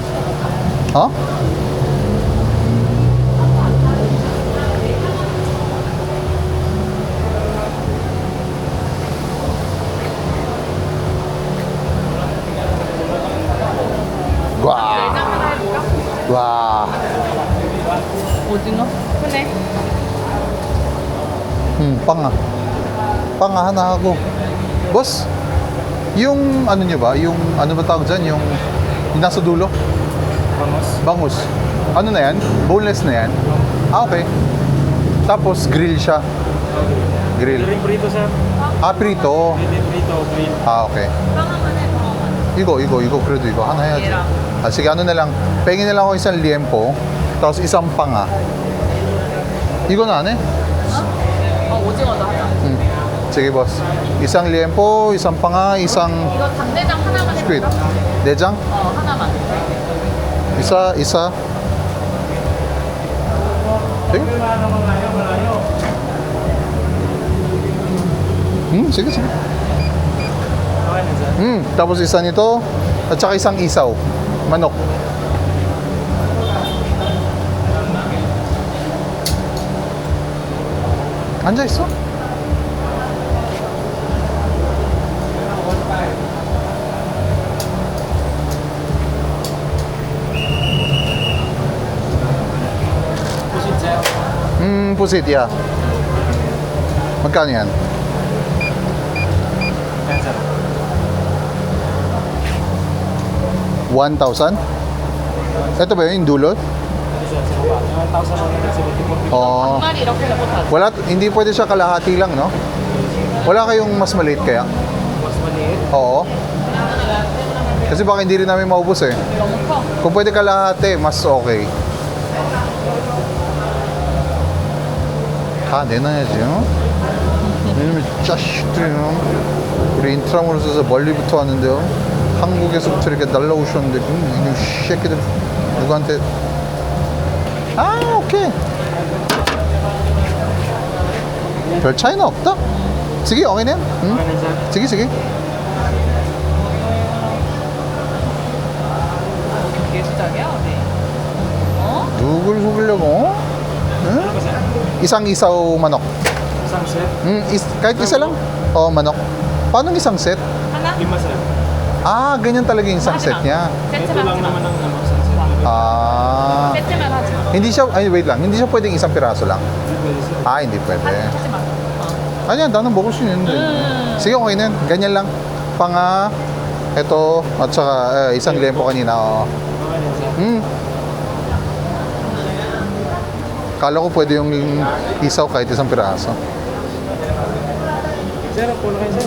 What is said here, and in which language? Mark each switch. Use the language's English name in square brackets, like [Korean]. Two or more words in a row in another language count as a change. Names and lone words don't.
[Korean] 어? 와, 내장 하나 해볼까? 와, 오징어? 크네. [Filipino] panga na ako. Boss, yung ano nyo ba? Yung ano ba tawag dyan? Yung nasa dulo? Vamos. Bangus. Ano na yan? Boneless na yan? Ah, okay. Tapos grill siya. Grill. Ring prito sir. Ah, prito. Pwede prito, grill. Ah, okay. [Korean] 빵하면 해, 빵하면. [Filipino] Igo. Krudo igo. Ano yan? Hirap. Ah, sige, ano na lang. Pengin na lang ako isang liempo. Tapos isang panga. Igo na, ano eh? [Korean] 오징어도 하자. [Filipino] Sige, boss. Isang liempo, isang panga, isang [Korean] 이거 닭내장 하나만 squid. 해볼까? Dejang? 하나만. [Filipino] Isa. Sige. Sige. Okay na sir. Tapos isa nito, at saka isang isaw. Manok. [Korean] 앉아 있어? [Filipino] Pusit sir. pusit, yeah. Magkano yan? Yan sir. 1,000? Ito ba yun, yung dulot? Ano sir, sa baba. 1,174. Oo. [Korean] 한 마리 이렇게 해보자. [Filipino] Wala, hindi pwede siya kalahati lang, no? Wala kayong mas maliit kaya? Mas maliit. Oo. Kasi baka hindi rin namin maubos eh. [Korean] 너무 커. [Filipino] Kung pwede kalahati, mas okay. [Korean] 다 내놔야지, 어? 왜냐면 자식들이 우리 인트라무로서 멀리부터 왔는데요. 한국에서부터 이렇게 날라오셨는데 이 새끼들 누구한테 아 오케이 별 차이는 없다. [Filipino] sige okay na yan. Okay na sir. sige [Korean] 예술적이야, 어디? 누굴 속이려고 어? [Filipino] Ano ba sir? isang isaw manok. Isang set. kahit isa lang. Manok. Paano isang set? [Korean] 하나? [Filipino] 5 sir. Ah, ganyan talaga yung isang set niya. Ito [Korean] 세트만 [Filipino] lang [Korean] 하지 마. [Filipino] naman ang ano, isang set. Ah. [Korean] 세트만 하지 마. [Filipino] Hindi siya, wait lang. Hindi siya pwedeng isang piraso lang. Hindi pwede sir. Ah, hindi pwede. [Korean] 하지 마. Ayan, danang 먹을 수 있는데. [Filipino] Sige, okay na yan. Ganyan lang. Panga, ito, at saka isang lempo kanina. Oh. Okay na sir. Kala ko pwede yung isaw kahit isang piraso. Sir, puno kayo sir.